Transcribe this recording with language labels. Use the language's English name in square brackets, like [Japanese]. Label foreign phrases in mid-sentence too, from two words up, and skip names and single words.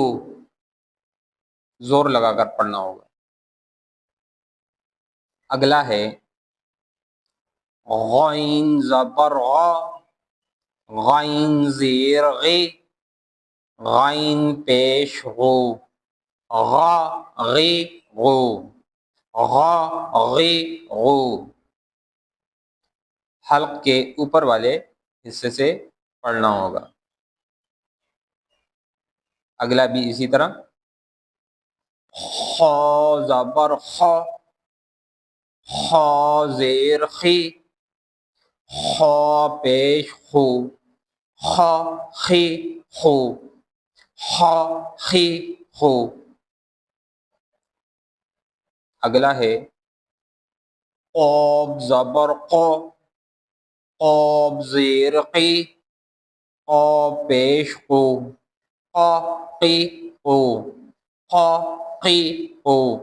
[Urdu] زور لگا کر پڑھنا ہوگا۔ اگلا ہے غین زبر غا، غین زیر غی، غین پیش غو، غا غی غو، غا غی غو۔ حلق کے اوپر والے حصے سے پڑھنا ہوگا۔ اگلا بھی اسی طرح۔ خا زبر خا، خا زیر خی، خا پیش خو، خا خی خو، خا خی خو۔ اگلا ہے قاف زبر قو، قاف زیر قی، قاف پیش قو، قا قی قو، قا قی قو۔